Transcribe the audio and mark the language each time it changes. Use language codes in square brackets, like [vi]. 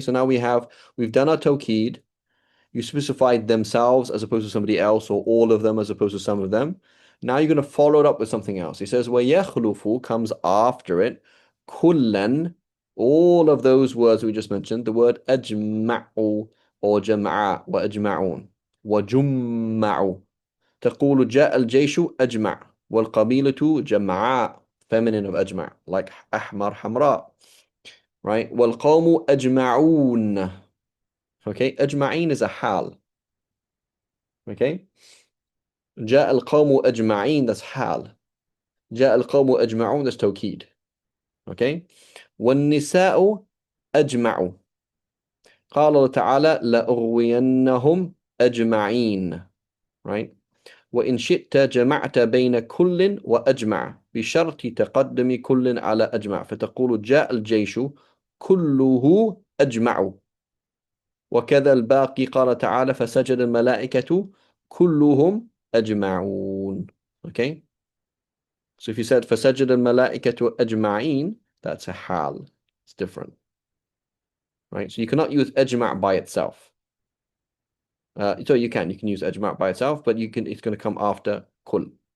[en] So now we've done our tawkid. You specified themselves as opposed to somebody else, or all of them as opposed to some of them. Now you're going to follow it up with something else. He says, وَيَخْلُفُ comes after it. كُلًّا, all of those words we just mentioned, the word أجمع or جمع وأجمعون وجمع. [ar] تقول جاء الجيش أجمع والقبيلة جمعاء, [en] feminine of [ar] أجمع, [en] like [ar] أحمر حمراء, [en] right? [ar] والقوم أجمعون. [en] Okay, أجمعين is a hal. Okay, [ar] جاء القوم أجمعين, [en] that's [ar] حال. جاء القوم أجمعون, [en] that's [ar] توكيد. [en] Okay, [ar] والنساء أجمعوا. قال الله تعالى لأغوينهم أجمعين. [en] Right, [ar] وإن شئت جمعت بين كل وأجمع بشرط تقدم كل على أجمع فتقول جاء الجيش كله أجمع. وكذا الباقي قال تعالى فسجد الملائكة كلهم أجمعون. [en] Okay, so if you said [ar] فسجد الملائكة أجمعين, [en] that's a hal, it's different, right? So you cannot use أجمع by itself. So you can use أجمع by itself, but it's going to come after كل.